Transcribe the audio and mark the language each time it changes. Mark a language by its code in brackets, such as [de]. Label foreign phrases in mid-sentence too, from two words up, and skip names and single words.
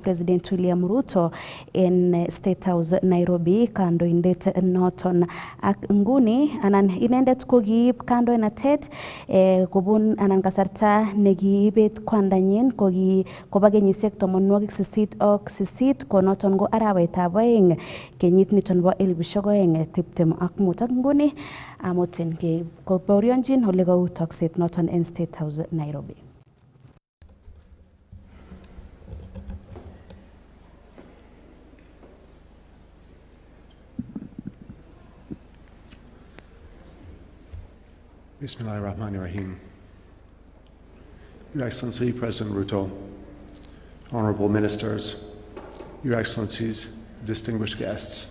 [kln] President William Ruto en State House Nairobi kandoindet noton ak nguni anan inendet ko kiib kandoinatet kobun anan kasarta nekiibet kwandanyin koba kenyisiek 88 ko noton ko arawetab oeng kenyit niton bo 2025 ak nguni amoten kobaorionjin ole kou tokset noton en State House Nairobi. [ar] بسم الله الرحمن الرحيم. [en] Your Excellency President Ruto, Honourable Ministers, Your Excellencies, distinguished guests.